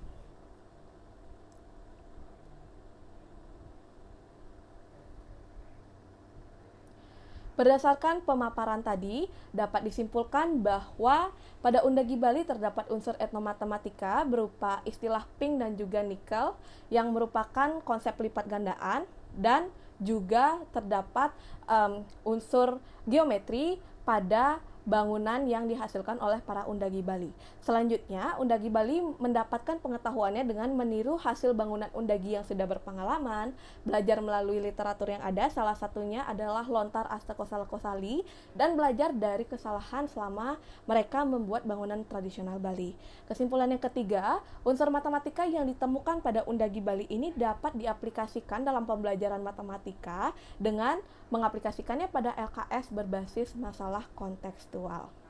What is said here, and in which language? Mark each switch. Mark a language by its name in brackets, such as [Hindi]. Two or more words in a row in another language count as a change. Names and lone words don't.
[Indonesian] Berdasarkan pemaparan tadi, dapat disimpulkan bahwa pada undagi Bali terdapat unsur etnomatematika berupa istilah pink dan juga nikel yang merupakan konsep lipat gandaan, dan juga terdapat unsur geometri pada bangunan yang dihasilkan oleh para undagi Bali. Selanjutnya, undagi Bali mendapatkan pengetahuannya dengan meniru hasil bangunan undagi yang sudah berpengalaman, belajar melalui literatur yang ada, salah satunya adalah lontar asta kosale-kosali, dan belajar dari kesalahan selama mereka membuat bangunan tradisional Bali. Kesimpulan yang ketiga, unsur matematika yang ditemukan pada undagi Bali ini dapat diaplikasikan dalam pembelajaran matematika dengan mengaplikasikannya pada LKS berbasis masalah kontekstual.